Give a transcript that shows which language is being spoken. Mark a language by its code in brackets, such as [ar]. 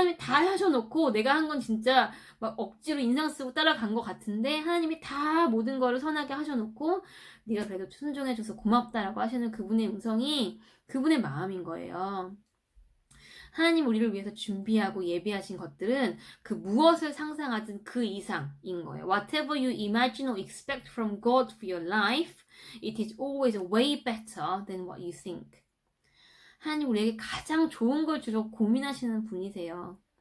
[ko] 하나님이 다 하셔놓고 내가 한 건 진짜 막 억지로 인상 쓰고 따라간 것 같은데 하나님이 다 모든 거를 선하게 하셔놓고 네가 그래도 순종해줘서 고맙다라고 하시는 그분의 음성이 그분의 마음인 거예요. 하나님 우리를 위해서 준비하고 예비하신 것들은 그 무엇을 상상하든 그 이상인 거예요. [en] Whatever you imagine or expect from God for your life, it is always way better than what you think. [ko] 하나님 우리에게 가장 좋은 걸 주려고 고민하시는 분이세요.